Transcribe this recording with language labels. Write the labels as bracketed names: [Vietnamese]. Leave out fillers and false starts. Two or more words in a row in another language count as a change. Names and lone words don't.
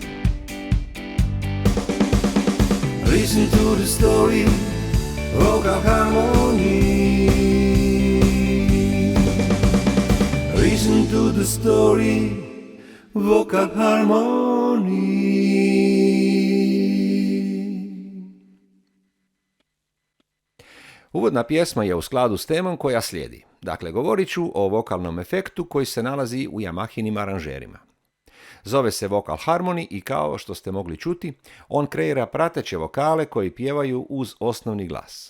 [English] Listen to the story, vocal harmony. Listen to the story, vocal harmony. [Croatian] Uvodna pjesma je u skladu s temom koja slijedi. Dakle, govorit ću o vokalnom efektu koji se nalazi u Yamahinim aranžerima. Zove se Vocal Harmony i kao što ste mogli čuti, on kreira prateće vokale koji pjevaju uz osnovni glas.